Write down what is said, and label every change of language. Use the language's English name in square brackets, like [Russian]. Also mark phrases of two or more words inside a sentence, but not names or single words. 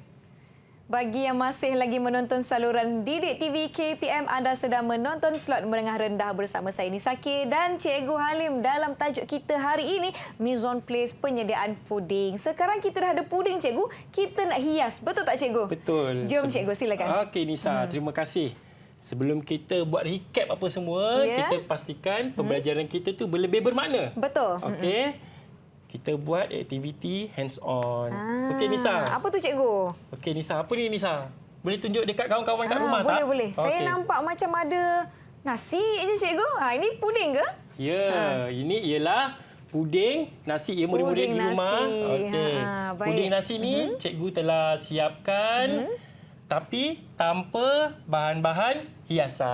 [Malay] Bagi yang masih lagi menonton saluran Didik TV KPM, anda sedang menonton slot Menengah Rendah bersama saya Nisa K dan Cikgu Halim dalam tajuk kita hari ini, [French] mise en place [Malay] penyediaan puding. Sekarang kita dah ada puding, Cikgu. Kita nak hias. Betul tak, Cikgu? Betul. Jom, Cikgu, silakan. Okey, Nisa. Terima kasih. Sebelum kita buat recap apa semua, kita pastikan pembelajaran kita tu lebih bermakna. Betul. Okey. Kita buat aktiviti hands-on. Okey, Nisa. Apa tu, Cikgu? Okey, Nisa. Apa ni, Nisa? Boleh tunjuk dekat kawan-kawan kat rumah boleh, tak? Boleh. Saya Okey. nampak macam ada nasi je, Cikgu. Ini puding ke? Ya, ini ialah puding nasi ya murid-murid Puding di rumah. nasi. Okey. Baik. Puding nasi ni cikgu telah siapkan tapi tanpa bahan-bahan hiasan.